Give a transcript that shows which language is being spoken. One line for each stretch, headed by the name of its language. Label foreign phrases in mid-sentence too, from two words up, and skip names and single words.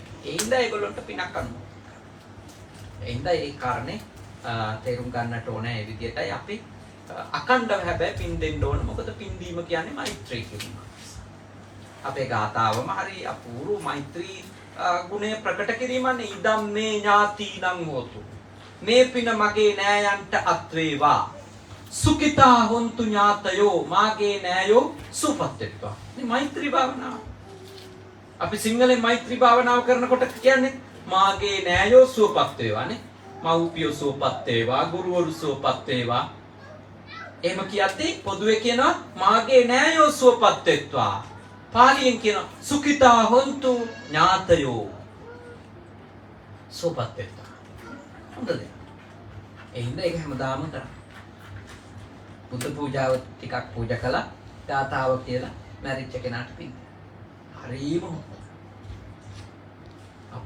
Sinhala: ඒ හින්දා ඒගොල්ලොන්ට පිනක් අනුමත. ඒ හින්දා ඒ කාරණේ තේරුම් ගන්නට ඕනේ. ඒ විදිහටයි අපි අකණ්ඩව හැබැයි පින් දෙන්න ඕන. මොකද පින් දීම කියන්නේ මෛත්‍රී කිරීම. අපේ ගාතාවම හරි අපූර්ව මෛත්‍රී ගුණය ප්‍රකට කිරීමන්නේ
Pali: ඉදම් මේ ඥාතිනං හෝතු.
Sinhala: මේ පින මගේ නෑයන්ට අත් වේවා.
Pali: සුඛිතා හොන්තු ඥාතයෝ
Sinhala: මාගේ නෑයෝ සුවපත් වෙත්වා. මේ මෛත්‍රී භාවනාව. අපි සිංහලෙන් මෛත්‍රී භාවනාව කරනකොට කියන්නේ මාගේ නෑයෝ සුවපත් වේවානේ. මව්පියෝ සුවපත් වේවා, ගුරුවරු සුවපත් වේවා. එහෙම කියද්දී පොදුවේ කියනවා මාගේ නෑයෝ සුවපත් වෙත්වා. පාලියෙන් කියනවා
Pali: සුඛිතා හොන්තු ඥාතයෝ
Sinhala: සුවපත් වෙත්වා. හොඳද? එහෙනම් ඒක හැමදාම කරා. බුද්ධ පූජාව ටිකක් පූජා කළා, ගාතාව කියලා මැරිච්ච කෙනාට පින්. හරිම හොඳයි.